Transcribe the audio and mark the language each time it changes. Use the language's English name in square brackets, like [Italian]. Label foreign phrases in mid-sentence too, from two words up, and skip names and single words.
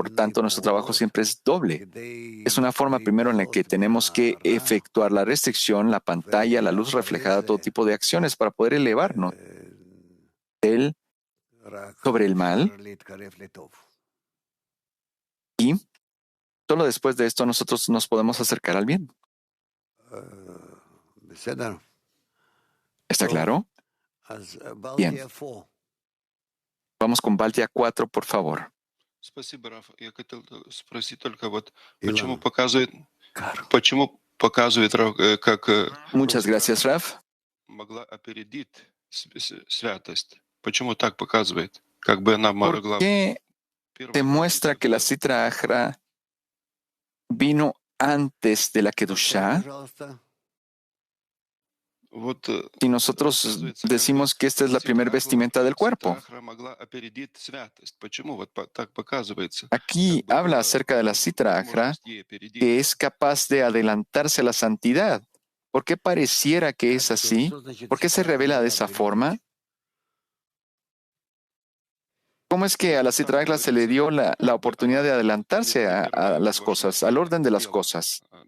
[Spanish] Por tanto, nuestro trabajo siempre es doble. Es una forma primero en la que tenemos que efectuar la restricción, la pantalla, la luz reflejada, todo tipo de acciones para poder elevarnos sobre el mal, y solo después de esto nosotros nos podemos acercar al bien. ¿Está claro? Bien. Vamos con Baltia 4, por favor. [Russian] Спасибо, Раф. Я хотел спросить только вот, почему показывает, как [Spanish] Muchas gracias, Raf. [Russian] могла опередить святость? Почему так показывает? Как бы она [Spanish] ¿Por [Russian] могла... [Spanish] qué te muestra que la [Aramaic] Sitra Achra [Spanish] vino antes de la Kedushá? [Russian] Вот, [Spanish] Si nosotros decimos que esta es la primera vestimenta del cuerpo. [Russian] могла опередить святость. Почему вот так показывается? [Spanish] Aquí habla acerca de la [Aramaic] Sitra Achra, [Spanish] que es capaz de adelantarse a la santidad. ¿Por qué pareciera que es así? ¿Por qué se revela de esa forma? ¿Cómo es que a la [Aramaic] Sitra Achra [Spanish] se le dio la oportunidad de adelantarse a las cosas, al orden de las cosas?